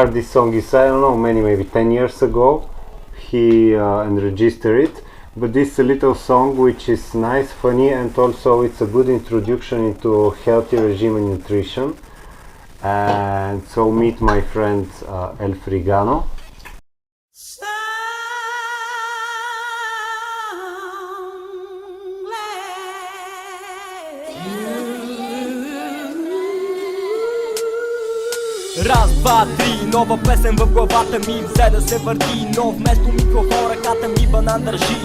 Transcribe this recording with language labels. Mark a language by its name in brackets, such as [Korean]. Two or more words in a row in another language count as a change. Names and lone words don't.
[English] This song is, I don't know, maybe 10 years ago he registered it, but this is a little song which is nice, funny, and also it's a good introduction into healthy regime and nutrition. And so meet my friend El Frigano. [Bulgarian] Раз, два, три, нова песен в главата ми взе да се върти, но вместо микрофон ръката ми банан държи.